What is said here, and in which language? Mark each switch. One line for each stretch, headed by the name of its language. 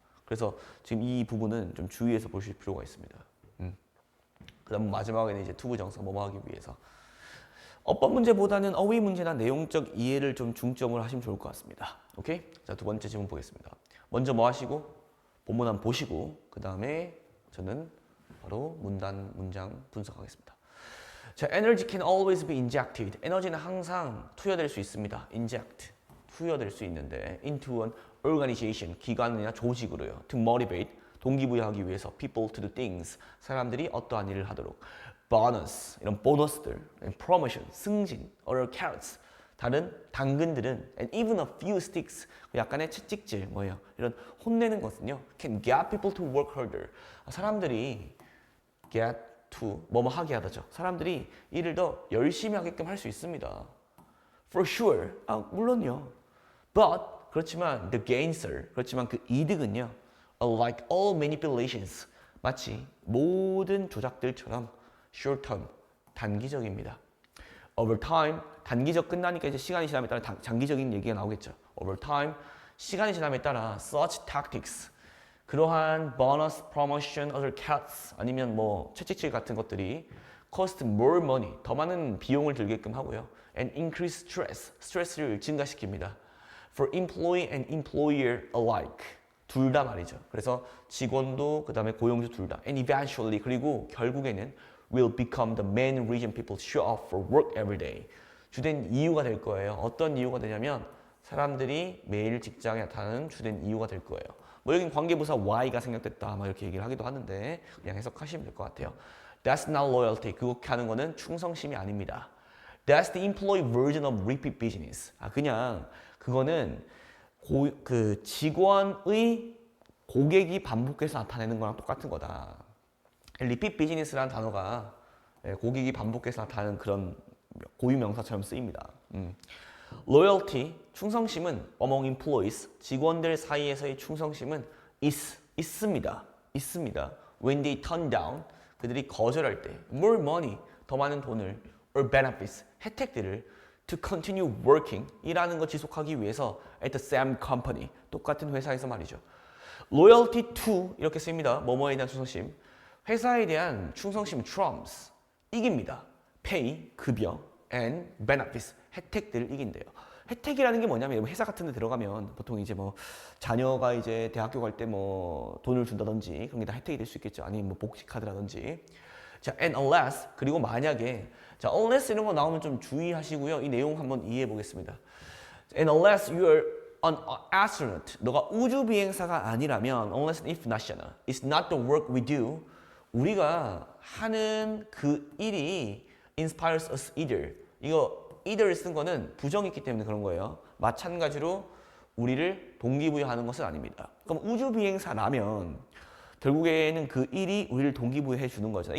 Korean: 그래서 지금 이 부분은 좀 주의해서 보실 필요가 있습니다. 그다음 마지막에는 이제 투부정사 뭐뭐 하기 위해서 어법 문제보다는 어휘 문제나 내용적 이해를 좀 중점을 하시면 좋을 것 같습니다. 오케이? 자, 두 번째 질문 보겠습니다. 먼저 뭐 하시고 본문 한번 보시고 그 다음에 저는 바로 문단, 문장 분석하겠습니다.
English: 자, energy can always be injected.
Korean: 에너지는 항상 투여될 수 있습니다. inject, 투여될 수 있는데
English: into an organization,
Korean: 기관이나 조직으로요.
English: to motivate,
Korean: 동기부여하기 위해서
English: people to do things,
Korean: 사람들이 어떠한 일을 하도록
English: bonus,
Korean: 이런 보너스들,
English: and promotion, 승진, other carrots,
Korean: 다른 당근들은
English: and even a few sticks,
Korean: 약간의 채찍질, 뭐예요? 이런 혼내는 것은요
English: can get people to work harder.
Korean: 사람들이 get to, 뭐뭐 하게 하다죠. 사람들이 일을 더 열심히 하게끔 할 수 있습니다.
English: For sure,
Korean: 물론요.
English: But, 그렇지만 the gains are,
Korean: 그렇지만 그 이득은요
English: like all manipulations,
Korean: 마치 모든 조작들처럼
English: short term,
Korean: 단기적입니다.
English: Over time,
Korean: 단기적 끝나니까 이제 시간이 지남에 따라 장기적인 얘기가 나오겠죠.
English: Over time,
Korean: 시간이 지남에 따라
English: such tactics,
Korean: 그러한
English: bonus, promotion, other cuts
Korean: 아니면 뭐 채찍질 같은 것들이
English: cost more money,
Korean: 더 많은 비용을 들게끔 하고요.
English: And increase stress,
Korean: 스트레스를 증가시킵니다.
English: For employee and employer alike,
Korean: 둘 다 말이죠. 그래서 직원도 그 다음에 고용주 둘 다.
English: And eventually,
Korean: 그리고 결국에는
English: will become the main reason people show up for work every day.
Korean: 주된 이유가 될 거예요. 어떤 이유가 되냐면 사람들이 매일 직장에 나타나는 주된 이유가 될 거예요. 뭐 여긴 관계부사 Y가 생략됐다. 막 이렇게 얘기를 하기도 하는데 그냥 해석하시면 될 것 같아요.
English: That's not loyalty.
Korean: 그렇게 하는 거는 충성심이 아닙니다.
English: That's the employee version of repeat business.
Korean: 그냥 그거는 그 직원의 고객이 반복해서 나타내는 거랑 똑같은 거다. repeat business라는 단어가 고객이 반복해서 나타나는 그런 고유 명사처럼 쓰입니다. Loyalty, 충성심은
English: among employees,
Korean: 직원들 사이에서의 충성심은 있습니다.
English: When they turn down,
Korean: 그들이 거절할 때
English: more money,
Korean: 더 많은 돈을
English: or benefits, 혜택들을 to continue working,
Korean: 일하는 거 지속하기 위해서
English: at the same company,
Korean: 똑같은 회사에서 말이죠.
English: Loyalty to
Korean: 이렇게 쓰입니다. 뭐뭐에 대한 충성심. 회사에 대한 충성심 trumps, 이깁니다. pay, 급여,
English: and benefits,
Korean: 혜택들을 이긴대요. 혜택이라는 게 뭐냐면 회사 같은 데 들어가면 보통 이제 뭐 자녀가 이제 대학교 갈 때 뭐 돈을 준다든지 그런 게 다 혜택이 될 수 있겠죠. 아니면 뭐 복지 카드라든지. 자,
English: and unless,
Korean: 그리고 만약에 자, unless 이런 거 나오면 좀 주의하시고요. 이 내용 한번 이해해 보겠습니다.
English: And unless you're an astronaut,
Korean: 너가 우주 비행사가 아니라면
English: unless if not이잖아. It's not the work we do.
Korean: 우리가 하는 그 일이
English: inspires us either.
Korean: 이거 either 쓴 거는 부정이 있기 때문에 그런 거예요. 마찬가지로 우리를 동기부여하는 것은 아닙니다. 그럼 우주 비행사라면 결국에는 그 일이 우리를 동기부여해 주는 거잖아요.